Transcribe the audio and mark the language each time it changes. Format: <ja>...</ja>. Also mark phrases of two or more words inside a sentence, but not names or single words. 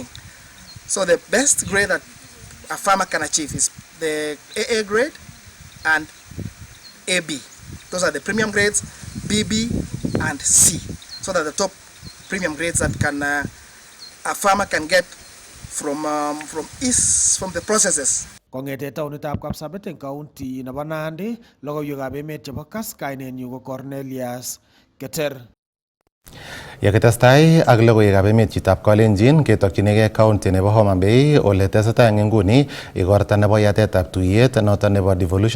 <en>So the best grade that a farmer can achieve is the AA grade and AB. Those are the premium grades, BB and C. So that the top premium grades that can a farmer can get from the processes.</en> <kln>Kongete taunitab Kapsabet eng county nebo Nandi, logoiwekab emet chebo Kass, kainenyu ko Cornelius Keter. Yakitestai ak logoiwekab emet chitab Kalenjin ketokchinigei county nebo Homa Bay ole tesetai eng nguni igorta nebo yatetab tuyet noto nebo Devolution</kln>